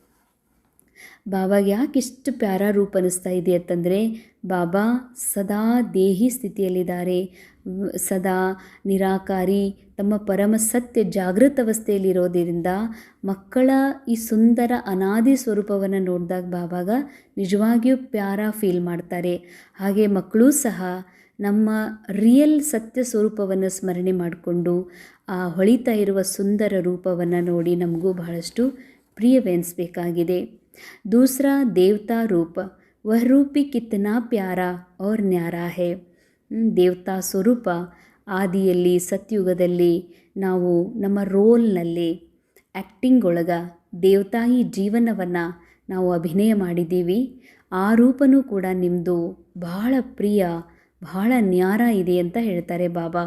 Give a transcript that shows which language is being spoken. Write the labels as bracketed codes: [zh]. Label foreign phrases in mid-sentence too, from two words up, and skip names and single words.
[kn] ಬಾಬಾಗೆ ಯಾಕೆ ಇಷ್ಟು ಪ್ಯಾರಾ ರೂಪ ಅನ್ನಿಸ್ತಾ ಇದೆ ಅಂತಂದರೆ ಬಾಬಾ ಸದಾ ದೇಹಿ ಸ್ಥಿತಿಯಲ್ಲಿದ್ದಾರೆ, ಸದಾ ನಿರಾಕಾರಿ, ತಮ್ಮ ಪರಮ ಸತ್ಯ ಜಾಗೃತ ಅವಸ್ಥೆಯಲ್ಲಿರೋದ್ರಿಂದ ಮಕ್ಕಳ ಈ ಸುಂದರ ಅನಾದಿ ಸ್ವರೂಪವನ್ನು ನೋಡಿದಾಗ ಬಾಬಾಗ ನಿಜವಾಗಿಯೂ ಪ್ಯಾರಾ ಫೀಲ್ ಮಾಡ್ತಾರೆ. ಹಾಗೆ ಮಕ್ಕಳೂ ಸಹ ನಮ್ಮ ರಿಯಲ್ ಸತ್ಯ ಸ್ವರೂಪವನ್ನು ಸ್ಮರಣೆ ಮಾಡಿಕೊಂಡು ಆ ಹೊಳಿತಾ ಇರುವ ಸುಂದರ ರೂಪವನ್ನು ನೋಡಿ ನಮಗೂ ಬಹಳಷ್ಟು ಪ್ರಿಯವೆನಿಸಬೇಕಾಗಿದೆ. [hi] दूसरा देवता रूप, वह रूप भी कितना प्यारा और न्यारा है. [kn] ದೇವತಾ ಸ್ವರೂಪ ಆದಿಯಲ್ಲಿ ಸತ್ಯುಗದಲ್ಲಿ ನಾವು ನಮ್ಮ ರೋಲ್ನಲ್ಲಿ ಆ್ಯಕ್ಟಿಂಗ್ ಒಳಗೆ ದೇವತಾಯಿ ಜೀವನವನ್ನು ನಾವು ಅಭಿನಯ ಮಾಡಿದ್ದೀವಿ. ಆ ರೂಪನೂ ಕೂಡ ನಿಮ್ಮದು ಬಹಳ ಪ್ರಿಯ, ಬಹಳ ನ್ಯಾರ ಇದೆ ಅಂತ ಹೇಳ್ತಾರೆ ಬಾಬಾ.